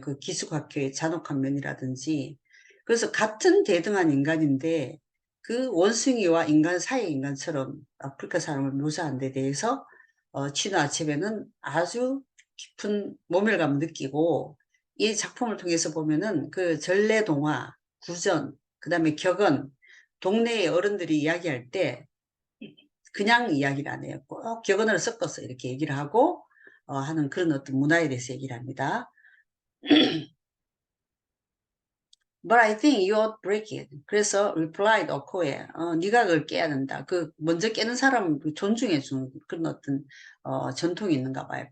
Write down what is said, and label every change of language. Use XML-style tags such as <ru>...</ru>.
<ko>그 기숙학교의 잔혹한 면이라든지. 그래서 같은 대등한 인간인데 그 원숭이와 인간 사이의 인간처럼 아프리카 사람을 묘사한 데 대해서 치노 아체베는 아주 깊은 모멸감을 느끼고 이 작품을 통해서 보면은 그 전래동화, 구전, 그 다음에 격언, 동네의 어른들이 이야기할 때 그냥 이야기를 안 해요. 꼭 격언을 섞어서 이렇게 얘기를 하고 하는 그런 어떤 문화에 대해서 얘기를 합니다.</ko> <en>But I think you ought break it.</en> <ko>그래서 replied 오코에 네가 그걸 깨야 된다. 그 먼저 깨는 사람을 존중해 주는 그런 어떤 전통이 있는가 봐요.</ko>